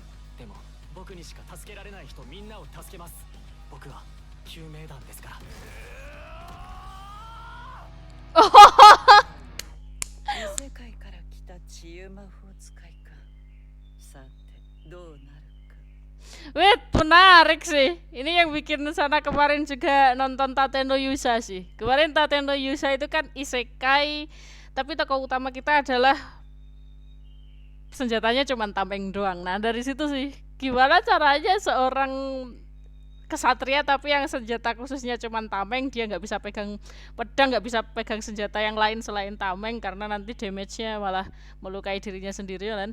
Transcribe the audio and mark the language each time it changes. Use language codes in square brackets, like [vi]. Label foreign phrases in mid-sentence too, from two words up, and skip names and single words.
[ja] でも僕にしか助けられない人みんなを助けます。僕は救命団ですから。異世界から来た治癒魔法使いか。さてどうなるか。 [id] Wait, menarik sih. Ini yang bikin sana kemarin juga nonton Tateno Yusa sih. Kemarin Tateno Yusa itu kan isekai, tapi tokoh utama kita adalah senjatanya cuma tameng doang. Nah dari situ sih, gimana caranya seorang kesatria tapi yang senjata khususnya cuma tameng, dia nggak bisa pegang pedang, nggak bisa pegang senjata yang lain selain tameng karena nanti damage-nya malah melukai dirinya sendiri kan.